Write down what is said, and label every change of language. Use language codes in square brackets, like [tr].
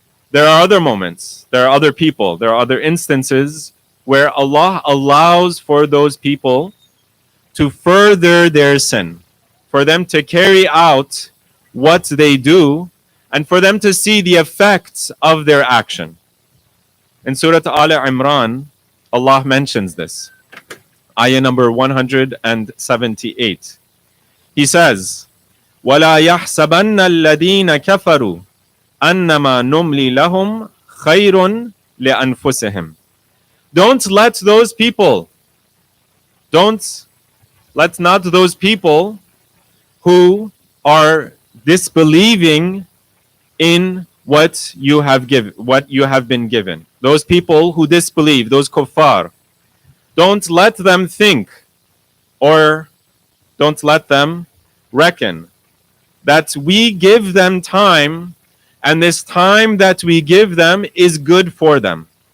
[en] There are other moments, there are other people, there are other instances where Allah allows for those people to further their sin, for them to carry out what they do, and for them to see the effects of their action. In Surah Al Imran, Allah mentions this. Ayah number 178. He says, [ar] وَلَا يَحْسَبَنَّ الَّذِينَ كَفَرُوا أَنَّمَا نُمْلِي لَهُمْ خَيْرٌ لِأَنفُسِهِمْ. [en] Don't let those people, let not those people who are disbelieving in what you have been given. Those people who disbelieve, those kuffar, don't let them think or don't let them reckon that we give them time and this time that we give them is good for them.